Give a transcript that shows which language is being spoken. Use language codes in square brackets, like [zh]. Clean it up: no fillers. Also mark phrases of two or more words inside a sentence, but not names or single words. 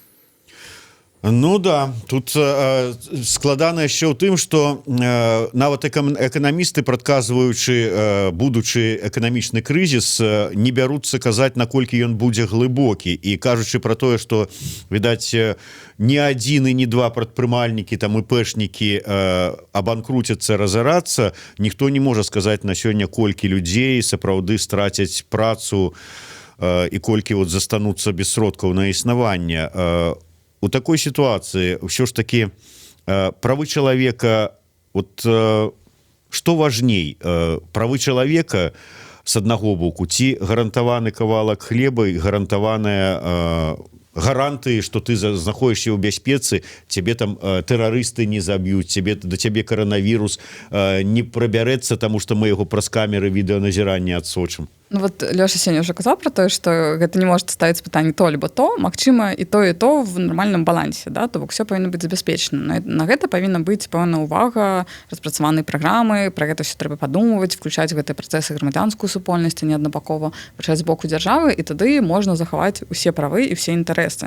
[be] Ну да, тут складана яшчэ ў тым, што нават эканамісты, прадказваючы будучы эканамічны крызіс, не бяруцца казаць, наколькі ён будзе глыбокі, і кажучы пра тое, што, відаць, ні адзін і ні два прадпрымальнікі, там ІПшнікі абанкруцяцца, разарацца, ніхто не можа сказаць на сёння, колькі людзей сапраўды страцяць працу і колькі вот застануцца без сродкаў на існаванне. [ru] У такой ситуации все ж таки правы человека, вот что важней, правы человека с одного боку, [be] ці гарантаваны кавалак хлеба і гарантаваная гаранты, что ты знаходишься ў бяспецы, тебе там тэрарысты не заб'юць, до тебе коронавірус не прабярэцца, тому что мы яго праз камеры відэаназірання адсочым. Ну вот Лёша сёння уже казаў про тое, што гэта не может ставіць пытанне то либо то, магчыма і то в нармальным балансе, да, то бок все павінна быць забяспечана. На гэта павінна быць пэўная ўвага, распрацаваныя праграмы, пра гэта все трэба падумваць, включаць гэтыя працэсы грамадзянскую супольнасць, не аднабакова пачаць з боку дзяржавы, і тады можна захаваць усе правы і все інтарэсы.